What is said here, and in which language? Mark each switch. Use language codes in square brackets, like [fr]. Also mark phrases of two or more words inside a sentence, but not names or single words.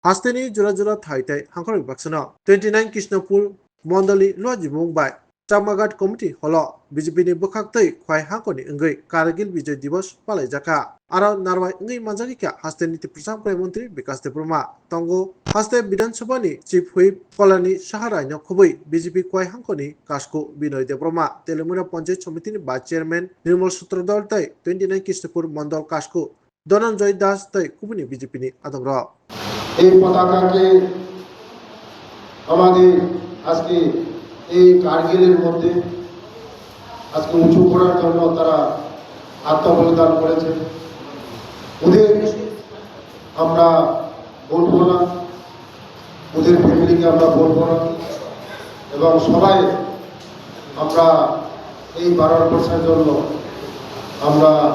[trp] हास्तेनि जुरा जुरा थाइथाइ हांखरक बाक्सना 29 कृष्णपुर मंडली लुआजि मुंबाइ चामाघाट कमिटी हलो बीजेपी नि बखाक्तै ख्वाइ हांखरनि अंगै कारगिल विजय दिवस पालाइजाका आरो नारवाइ अंगै मानजागिका हास्तेनि प्रसाद मंत्री विकास देब्रमा तंगो हास्ते विधानसभा नि [en] chief whip [trp] कलानि साहारायनो खुबै बीजेपी ख्वाइ हांखरनि कासको बिनय देब्रमा तेलुमुना पंचायत समिति नि [en] vice chairman [trp] निर्मल सूत्रधर तै 29 कृष्णपुर मंडल कासको धनंजय दास तै कुबुनि बीजेपी नि आदंग्र [bn] এই পতাকাকে আমাদের আজকে এই কারগিলের মধ্যে আজকে উঁচু করার জন্য তারা আত্মবলিদান করেছে। ওদের আমরা বলবো না, ওদের ফ্যামিলিকে আমরা বলবো না, এবং সবাই আমরা এই ভারতবর্ষের জন্য আমরা